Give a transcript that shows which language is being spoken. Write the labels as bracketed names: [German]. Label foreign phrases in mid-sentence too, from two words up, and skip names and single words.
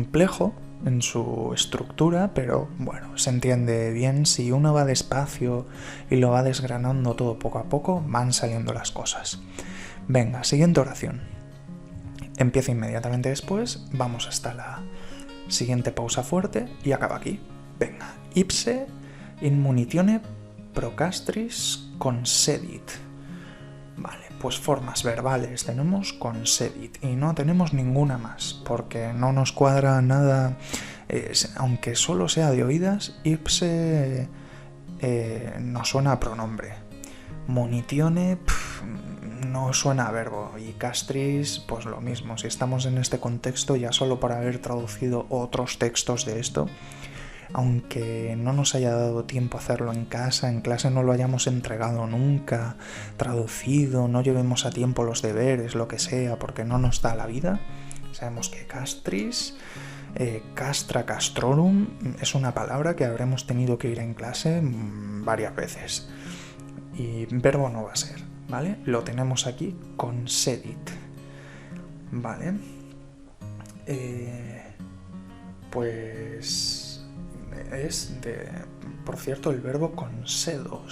[Spanish] Complejo en su estructura, pero bueno, se entiende bien. Si uno va despacio y lo va desgranando todo poco a poco, van saliendo las cosas. Venga, siguiente oración. Empieza inmediatamente después, vamos hasta la siguiente pausa fuerte y acaba aquí. Venga, [Latin] ipse in munitione procastris concedit. [Spanish] Vale, pues formas verbales tenemos concedit y no tenemos ninguna más, porque no nos cuadra nada, aunque solo sea de oídas, ipse nos suena a pronombre. Munitione no suena a verbo, y castris pues lo mismo. Si estamos en este contexto, ya solo por haber traducido otros textos de esto, aunque no nos haya dado tiempo a hacerlo en clase no lo hayamos entregado nunca, traducido, no llevemos a tiempo los deberes, lo que sea, porque no nos da la vida, sabemos que [Latin] castris, castra, castrorum, [Spanish] es una palabra que habremos tenido que ir en clase varias veces. Y verbo no va a ser, ¿vale? Lo tenemos aquí, concedit, ¿vale? Pues es de, por cierto, el verbo concedo.